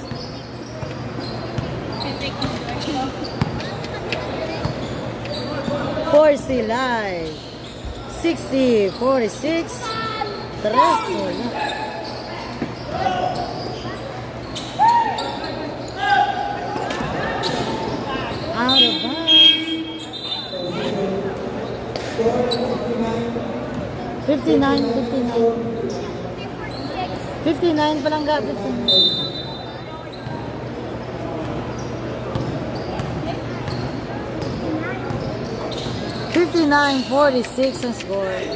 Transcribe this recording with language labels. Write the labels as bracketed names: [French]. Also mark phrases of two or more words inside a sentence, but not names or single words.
[English] For Silay. [Hiligaynon] 60-46. Tres wala. [English] Out of bounds. [Hiligaynon] 59 pa lang ga. 59-46 ang score.